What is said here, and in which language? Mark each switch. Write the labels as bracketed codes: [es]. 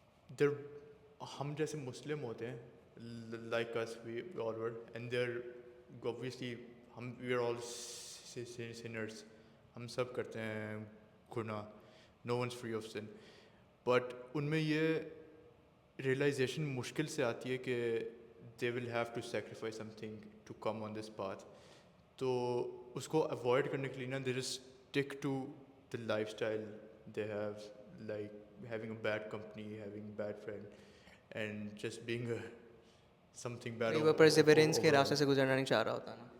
[en] There ہم جیسے Muslim ہوتے ہیں like us we all were, and there obviously ہم وی آر آل سنرس, ہم سب کرتے ہیں گناہ, no one's free of sin, but ان میں یہ ریئلائزیشن مشکل سے آتی ہے کہ they will have to sacrifice something to come on this path. تو اس کو اوائڈ کرنے کے لیے نا they just stick to the lifestyle they have, like having a bad company, having bad friend and just being something bad. [ur] وہ پرسیورنس کے راستے سے گزرنا نہیں چاہ رہا ہوتا نا.